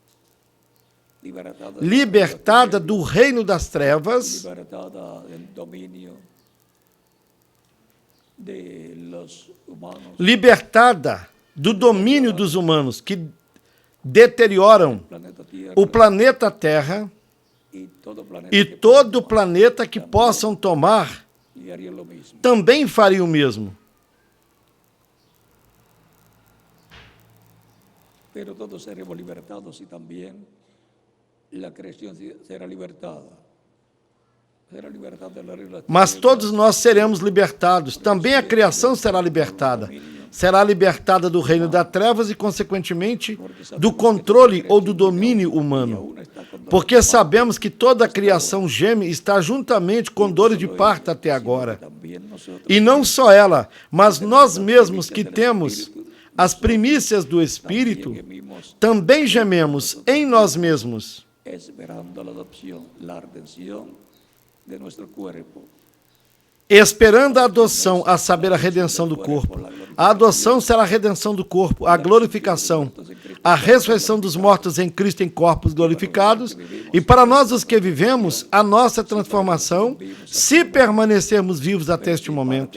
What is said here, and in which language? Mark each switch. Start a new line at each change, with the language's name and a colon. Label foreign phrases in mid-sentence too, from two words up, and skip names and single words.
Portuguese: Libertada do reino das trevas, libertada do domínio dos humanos que deterioram o planeta Terra e todo planeta que possam tomar também faria o mesmo.
Spanish: Pero todos seremos libertados y también la creación será libertada.
Portuguese: Mas todos nós seremos libertados. Também a criação será libertada. Será libertada do reino das trevas e, consequentemente, do controle ou do domínio humano. Porque sabemos que toda a criação geme e está juntamente com dores de parto até agora. E não só ela, mas nós mesmos que temos as primícias do Espírito, também gememos em nós mesmos,
Spanish: esperando a adopción, la redención de nuestro cuerpo.
Portuguese: Esperando a adoção, a saber, a redenção do corpo. A adoção será a redenção do corpo, a glorificação, a ressurreição dos mortos em Cristo em corpos glorificados, e para nós os que vivemos, a nossa transformação, se permanecermos vivos até este momento.